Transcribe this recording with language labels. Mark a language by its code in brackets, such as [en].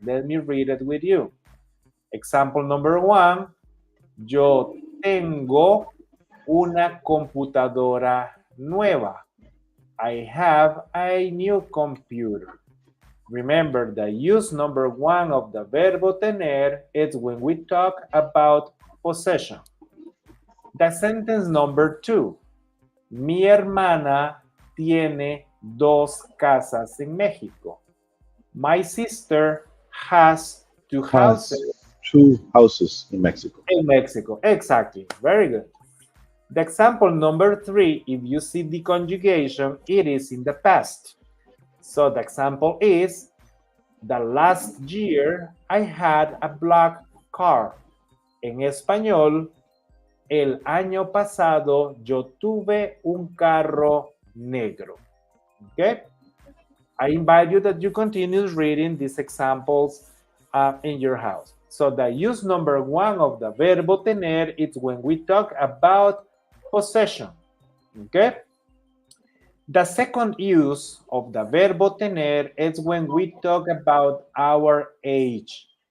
[en] Let me read it with you. Example number one, [es] yo tengo una computadora nueva. [en] I have a new computer. Remember, the use number one of the verbo tener is when we talk about possession. The sentence number two, [es] mi hermana tiene 2 casas en México. [en] My sister has 2 houses. 2 houses in Mexico. In Mexico, exactly. Very good. The example number 3, if you see the conjugation, it is in the past. So the example is, the last year I had a black car. [es] En español, el año pasado yo tuve un carro negro. [en] Okay? I invite you that you continue reading these examples in your house. So the use number one of the verbo tener is when we talk about possession. Okay? The second use of the verbo tener is when we talk about our age.